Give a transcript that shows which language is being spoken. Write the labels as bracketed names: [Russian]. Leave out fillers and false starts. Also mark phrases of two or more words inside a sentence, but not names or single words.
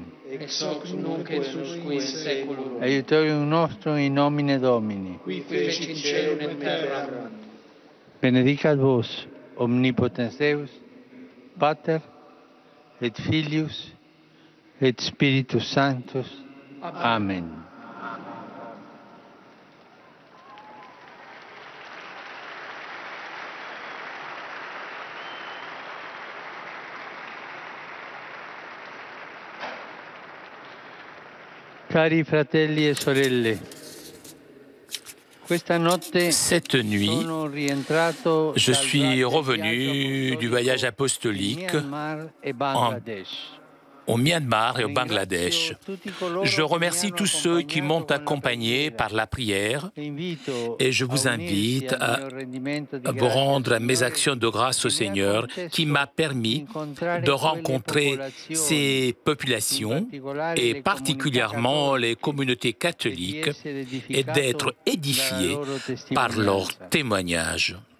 [Latin] Ex hoc nunc et usque in saeculum. Aiutorium nostrum in nomine Domini. Qui fecit caelum et terram. Benedicat vos, omnipotens Deus, Pater, et Filius, et Spiritus Sanctus. Amen. [Italian] Cari fratelli e sorelle, [French] cette nuit, je suis revenu du voyage apostolique au Myanmar et au Bangladesh. Je remercie tous ceux qui m'ont accompagné par la prière et je vous invite à vous rendre à mes actions de grâce au Seigneur qui m'a permis de rencontrer ces populations et particulièrement les communautés catholiques et d'être édifié par leurs témoignages.